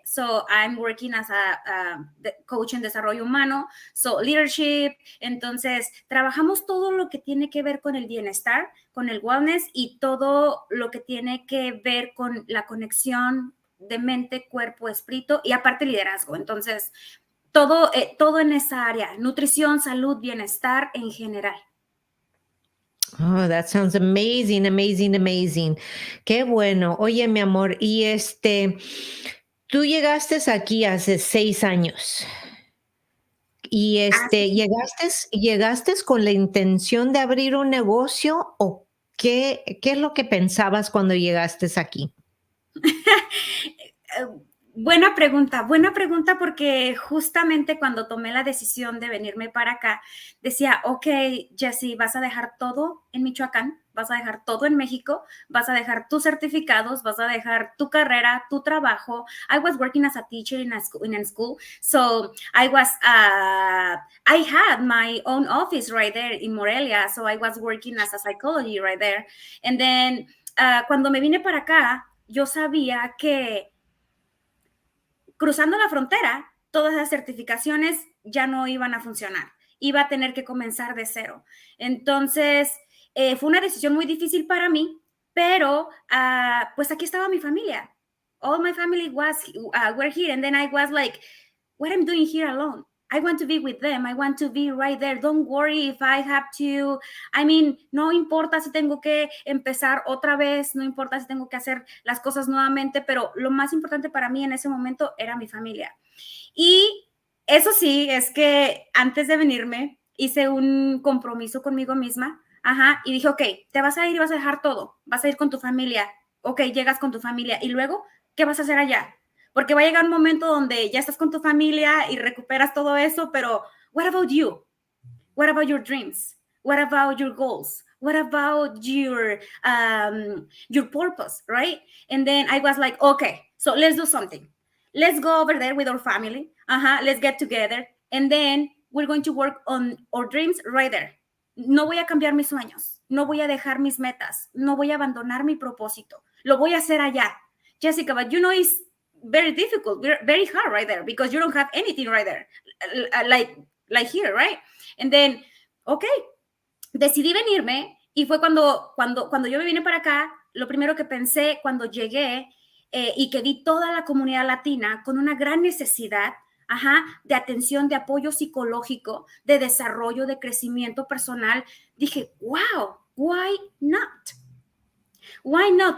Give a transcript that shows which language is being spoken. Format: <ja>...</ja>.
<en>So I'm working as a coach</en> <es>en desarrollo humano,</es> <en>so leadership.</en> <es>Entonces, trabajamos todo lo que tiene que ver con el bienestar, con el wellness y todo lo que tiene que ver con la conexión de mente, cuerpo, espíritu y aparte liderazgo. Entonces, todo en esa área, nutrición, salud, bienestar en general.</es> <en>Oh, that sounds amazing, amazing, amazing.</en> <es>Qué bueno. Oye, mi amor, y tú llegaste aquí hace 6 años y llegaste con la intención de abrir un negocio o qué es lo que pensabas cuando llegaste aquí? Buena pregunta porque justamente cuando tomé la decisión de venirme para acá, decía, ok, Jessie, vas a dejar todo en Michoacán, vas a dejar todo en México, vas a dejar tus certificados, vas a dejar tu carrera, tu trabajo.</es> <en>I was working as a teacher in a school, so I had my own office right there in Morelia, so I was working as a psychology right there. And then,</en> <es>cuando me vine para acá, yo sabía que cruzando la frontera, todas las certificaciones ya no iban a funcionar. Iba a tener que comenzar de cero. Entonces, fue una decisión muy difícil para mí, pero pues aquí estaba mi familia.</es> <en>All my family were here, and then I was like, what I'm doing here alone? I want to be with them. I want to be right there. Don't worry if I have to. I mean,</en> <es>no importa si tengo que empezar otra vez, no importa si tengo que hacer las cosas nuevamente, pero lo más importante para mí en ese momento era mi familia. Y eso sí, es que antes de venirme hice un compromiso conmigo misma, y dije, ok, te vas a ir y vas a dejar todo, vas a ir con tu familia, ok, llegas con tu familia, y luego, ¿qué vas a hacer allá? Porque va a llegar un momento donde ya estás con tu familia y recuperas todo eso, pero</es> <en>what about you? What about your dreams? What about your goals? What about your purpose, right? And then I was like, okay, so let's do something. Let's go over there with our family. Let's get together. And then we're going to work on our dreams right there.</en> <es>No voy a cambiar mis sueños. No voy a dejar mis metas. No voy a abandonar mi propósito. Lo voy a hacer allá.</es> <en>Jessica, but you know, it's very difficult, very hard right there because you don't have anything right there, like here, right?</en> <es>And then, okay, decidí venirme y fue cuando yo me vine para acá, lo primero que pensé cuando llegué y que vi toda la comunidad latina con una gran necesidad, de atención, de apoyo psicológico, de desarrollo, de crecimiento personal, dije,</es> <en>wow, why not? Why not?</en>